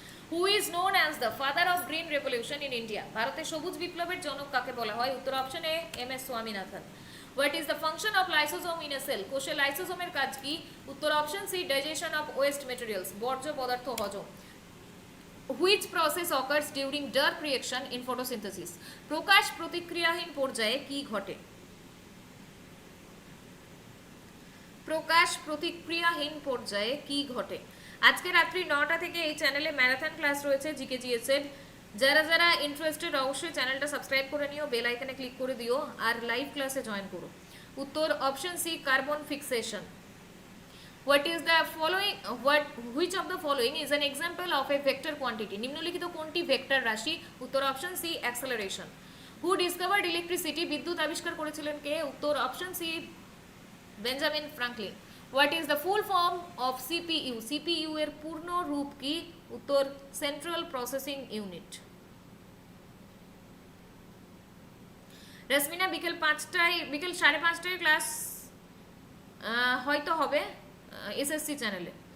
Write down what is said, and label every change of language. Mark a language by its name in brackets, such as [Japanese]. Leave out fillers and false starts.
[English] Who is known as the father of green revolution in India? [Bangla] ভারতের সবুজ বিপ্লবের জনক কাকে বলা হয়? উত্তর option A, [English] M S Swaminathan. What is the function of lysosome in a cell? [Bangla] কোষে লাইসোসোমের কাজ কি? উত্তর option C, [English] digestion of waste materials, [Bangla] বর্জ্য পদার্থ হজম। [English] Which process occurs during dark reaction in photosynthesis? [Bangla] প্রকাশ প্রতিক্রিয়াহীন পর্যায়ে কি ঘটে? প্রকাশ প্রতিক্রিয়াহীন পর্যায়ে কি ঘটে? আজকে রাত্রি 9টা থেকে এই চ্যানেলে ম্যারাথন ক্লাস রয়েছে জিকে জিএসের। যারা যারা ইন্টারেস্টেড অবশ্যই চ্যানেলটা সাবস্ক্রাইব করে নিও, বেল আইকনে ক্লিক করে দিও, আর লাইভ ক্লাসে জয়েন করো। উত্তর option C, carbon fixation. [English] What is the following? Which of the following is an example of a vector quantity? [Bangla] নিম্নলিখিত কোনটি ভেক্টর রাশি? উত্তর option C, acceleration. [English] Who discovered electricity? [Bangla] বিদ্যুৎ আবিষ্কার করেছিলেন কে? উত্তর option C, Benjamin Franklin. [English] What is the full form of CPU? [Bangla] CPU এর পূর্ণ রূপ কি? উত্তর [English] Central processing unit. [Bangla] রশ্মিনা বিকেল 5:30 ক্লাস হয়তো হবে এসএসসি চ্যানেলে।